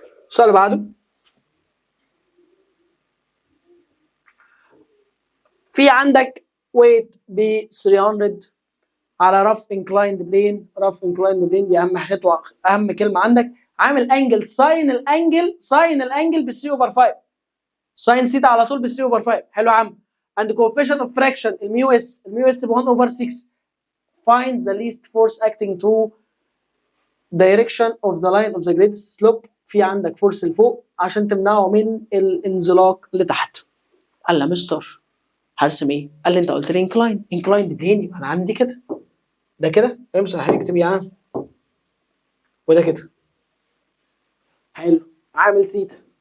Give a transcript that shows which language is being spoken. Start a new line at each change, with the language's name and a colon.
Arabic: السؤال اللي بعده، في عندك ويت ب 300 على رف انكلايند بلين. رف انكلايند بلين دي اهم خطوه، اهم كلمه عندك. عامل انجل ساين الانجل ب 3 اوفر 5. ساين سيتا على طول ب 3 اوفر 5. حلو يا عم. عند
English: coefficient of fraction
Arabic: الميو اس ب 1 اوفر 6.
English: find the least force acting to direction of the line of the greatest slope.
Arabic: في عندك فورس لفوق عشان تمنعه من الانزلاق لتحت. قال له مستر هرسم ايه؟ قال لي انت قلت لي انكلاين بلين، انا عندي كده. ده كده امسح اكتب يا عم، وده كده. حلو. عامل سيتا.